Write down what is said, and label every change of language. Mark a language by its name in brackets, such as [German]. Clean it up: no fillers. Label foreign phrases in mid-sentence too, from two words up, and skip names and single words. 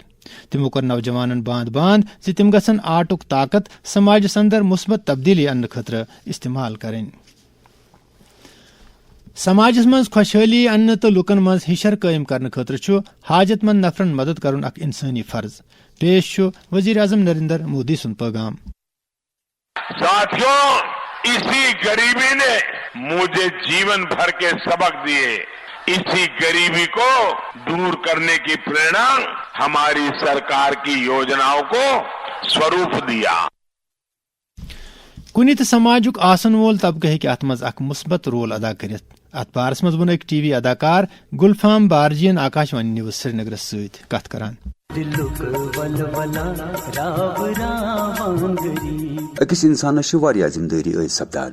[Kashmiri] تِمو کوٚر نوجوانن باند زِ تِم گژھن آرٹُک طاقت سماجس اندر مثبت تبدیلی اننہٕ خٲطرٕ استعمال کرٕنۍ. سماجس منٛز خۄشحٲلی اننہٕ تہٕ لُکن منٛز ہِشر قٲیِم کرنہٕ خٲطرٕ چھُ حاجت مند نفرن مدد کرُن اکھ انسٲنی فرض. پیش چھُ وزیر اعظم نریندر مودی سُنٛد پیغام. [Hindi] साथियों, इसी गरीबी ने मुझे जीवन भर के सबक दिए. इसी गरीबी को दूर करने की प्रेरणा हमारी सरकार की योजनाओं को स्वरूप दिया. [Kashmiri] کُنہِ تہِ سماجُک آسن وول طبقہٕ ہیٚکہِ اتھ منٛز اکھ مثبت رول ادا کٔرِتھ. اتھ بارس منٛز ووٚن أکۍ ٹی وی اداکار گلفام بارجین آکاشوانی نیوز سرینگرس سۭتۍ کتھ کران. أکِس انسانس واریاہ ذمہ دٲری عٲید سپدان.